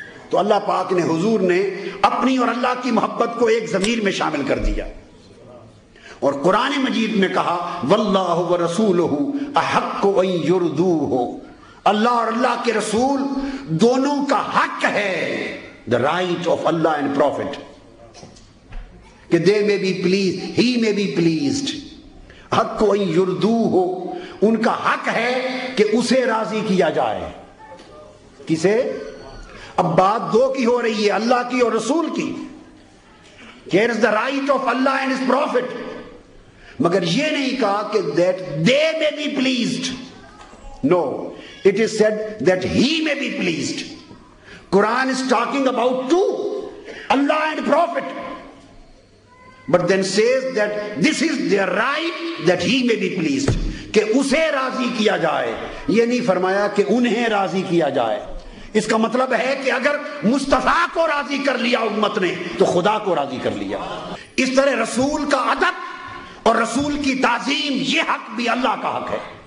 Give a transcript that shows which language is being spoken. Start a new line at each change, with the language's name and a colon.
Urdu: تو اللہ پاک نے, حضور نے اپنی اور اللہ کی محبت کو ایک ضمیر میں شامل کر دیا اور قرآن مجید میں کہا واللہ ورسولہ احق ان یرضوہ, اللہ اور اللہ کے رسول دونوں کا حق ہے,
English: the right of Allah and Prophet,
Urdu: کہ
English: they may be pleased, he may be pleased.
Urdu: حق ان یرضوہ, ان کا حق ہے کہ اسے راضی کیا جائے. کسے؟ اب بات 2 کی ہو رہی ہے, اللہ کی اور رسول کی.
English: Here is the right of Allah and his Prophet.
Urdu: مگر یہ نہیں کہا کہ
English: that they may be pleased. No, it is said that he may be pleased. Quran is talking about 2, Allah and Prophet. But then says that this is their right that he may be pleased.
Urdu: کہ اسے راضی کیا جائے, یہ نہیں فرمایا کہ انہیں راضی کیا جائے. اس کا مطلب ہے کہ اگر مصطفیٰ کو راضی کر لیا امت نے تو خدا کو راضی کر لیا. اس طرح رسول کا ادب اور رسول کی تعظیم, یہ حق بھی اللہ کا حق ہے.